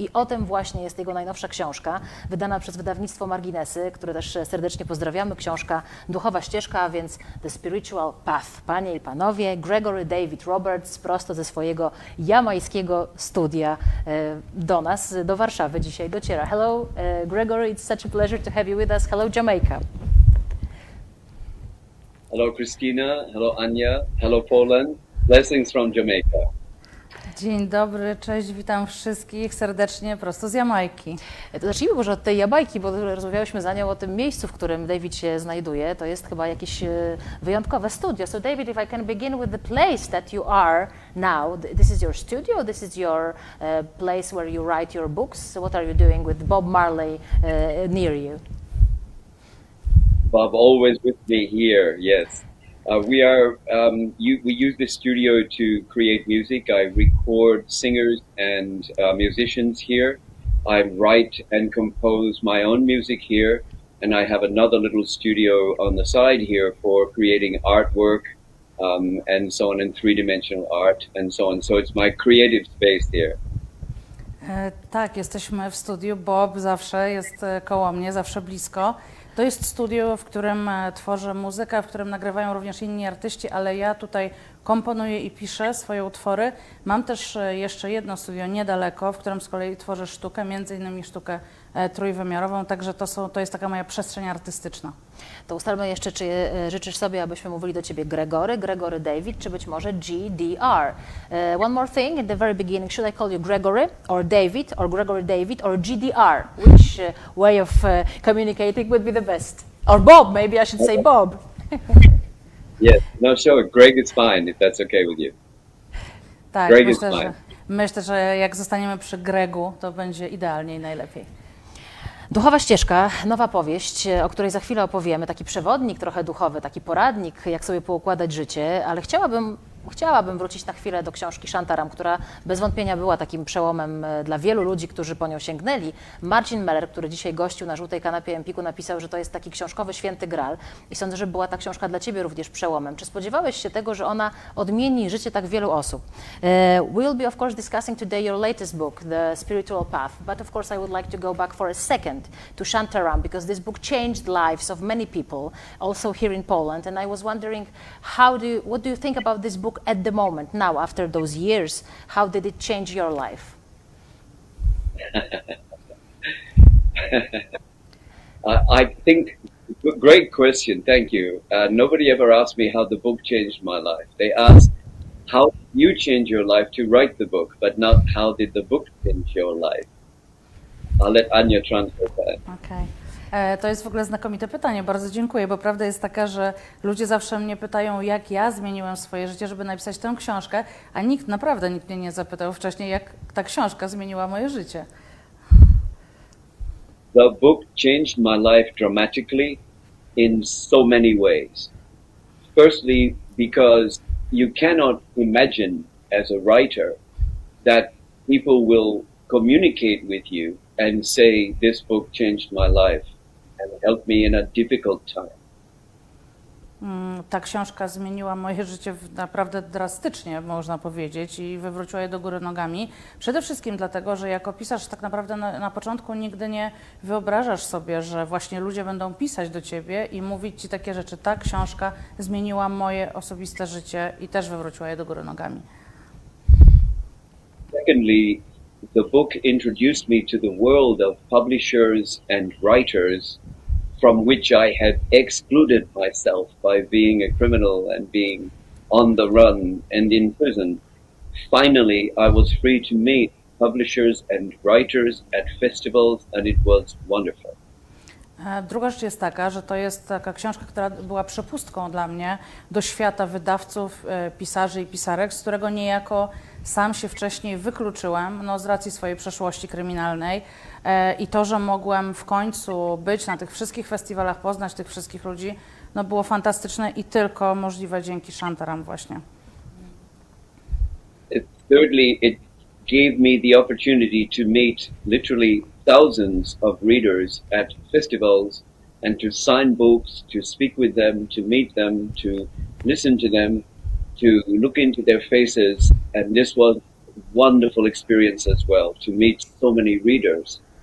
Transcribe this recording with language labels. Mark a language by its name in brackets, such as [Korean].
[Polish] I o tym właśnie jest jego najnowsza książka, wydana przez wydawnictwo Marginesy, które też serdecznie pozdrawiamy. Książka Duchowa ścieżka, a więc The Spiritual Path. Panie i panowie, Gregory David Roberts prosto ze swojego jamajskiego studia do nas, do Warszawy dzisiaj dociera. [English] Hello, Gregory, it's such a pleasure to have you with us. Hello, Jamaica. Hello, Christina. Hello, Anya. Hello, Poland. Blessings from Jamaica. [Polish] Dzień dobry, cześć, witam wszystkich serdecznie prosto z Jamajki. To zacznijmy może od tej Jamajki, bo rozmawiałyśmy za nią o tym miejscu, w którym David się znajduje. To jest chyba jakieś wyjątkowe studio. [English] So David, if I can begin with the place that you are now. This is your studio, this is your place where you write your books. So what are you doing with Bob Marley near you? Bob, always with me here, yes. We use this studio to create music. I record singers and musicians here. I write and compose my own music here. And I have another little studio on the side here for creating artwork and so on, in three-dimensional art and so on. So it's my creative space here. [Polish] Tak, jesteśmy w studiu. Bob zawsze jest koło mnie, zawsze blisko. To jest studio, w którym tworzę muzykę, w którym nagrywają również inni artyści, ale ja tutaj komponuję i piszę swoje utwory. Mam też jeszcze jedno studio niedaleko, w którym z kolei tworzę sztukę, między innymi sztukę trójwymiarową, także to jest taka moja przestrzeń artystyczna. To ustalmy jeszcze, czy życzysz sobie, abyśmy mówili do Ciebie Gregory David, czy być może GDR. [English] One more thing, at the very beginning, should I call you Gregory, or David, or Gregory David, or GDR? Which way of communicating would be the best? Or Bob, maybe I should say Bob. Yes, no, sure, Greg is fine, if that's okay with you. [Polish] Tak, [English] Greg is fine. [Polish] Myślę, że jak zostaniemy przy Gregu, to będzie idealnie i najlepiej. Duchowa ścieżka, nowa powieść, o której za chwilę opowiemy, taki przewodnik trochę duchowy, taki poradnik, jak sobie poukładać życie, ale chciałabym chciałabym wrócić na chwilę do książki Shantaram, która bez wątpienia była takim przełomem dla wielu ludzi, którzy po nią sięgnęli. Marcin Meller, który dzisiaj gościł na żółtej kanapie Empiku, napisał, że to jest taki książkowy święty gral i sądzę, że była ta książka dla Ciebie również przełomem. Czy spodziewałeś się tego, że ona odmieni życie tak wielu osób? [English] We'll be of course discussing today your latest book, The Spiritual Path, but of course I would like to go back for a second to Shantaram because this book changed lives of many people, also here in Poland, and I was wondering what do you think about this book at the moment, now, after those years? How did it change your life? I think, great question, thank you. Nobody ever asked me how the book changed my life. They asked, how did you change your life to write the book, but not how did the book change your life? I'll let Anya translate that. [Polish] Okej. To jest w ogóle znakomite pytanie, bardzo dziękuję, bo prawda jest taka, że ludzie zawsze mnie pytają, jak ja zmieniłem swoje życie, żeby napisać tę książkę, a nikt mnie nie zapytał wcześniej, jak ta książka zmieniła moje życie. [English] The book changed my life dramatically in so many ways. Firstly, because you cannot imagine as a writer that people will communicate with you and say, this book changed my life and helped me in a difficult time. [Polish] Ta książka zmieniła moje życie naprawdę drastycznie, można powiedzieć, i wywróciła je do góry nogami. Przede wszystkim dlatego, że jako pisarz tak naprawdę na początku nigdy nie wyobrażasz sobie, że właśnie ludzie będą pisać do ciebie i mówić ci takie rzeczy. Ta książka zmieniła moje osobiste życie i też wywróciła je do góry nogami. [English] Secondly, the book introduced me to the world of publishers and writers from which I had excluded myself by being a criminal and being on the run and in prison. Finally, I was free to meet publishers and writers at festivals, and it was wonderful. [Polish] Druga rzecz jest taka, że to jest taka książka, która była przepustką dla mnie do świata wydawców, pisarzy i pisarek, z którego niejako sam się wcześniej wykluczyłem, no, z racji swojej przeszłości kryminalnej, i to, że mogłem w końcu być na tych wszystkich festiwalach, poznać tych wszystkich ludzi, no, było fantastyczne i tylko możliwe dzięki Shantaram właśnie. [English] Thirdly, it gave me the opportunity to meet literally thousands of readers at festivals and to sign books, to speak with them, to meet them, to listen to them, to look into their faces, and this was a wonderful experience as well, to meet so many readers.